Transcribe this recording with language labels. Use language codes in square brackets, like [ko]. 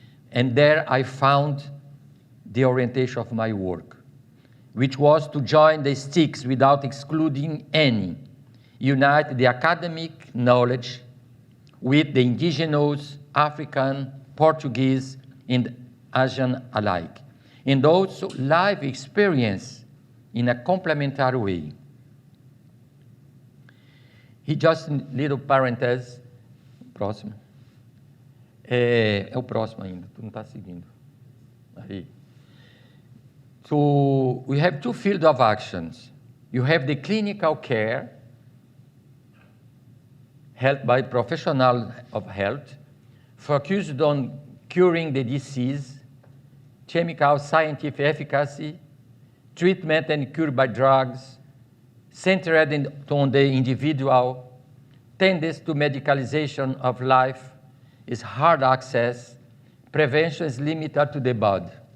[en] And there I found the orientation of my work, which was to join the sticks without excluding any, unite the academic knowledge with the indigenous, African, Portuguese, and Asian alike, and also life experience in a complementary way. He just, little parenthesis, [pt] próximo. É o próximo ainda, tu não está seguindo. Aí. [en] So we have 2 fields of actions. You have the clinical care, held by professionals of health, focused on curing the disease, chemical scientific efficacy, treatment and cure by drugs, centered on the individual, tendency to medicalization of life is hard access, prevention is limited to the body.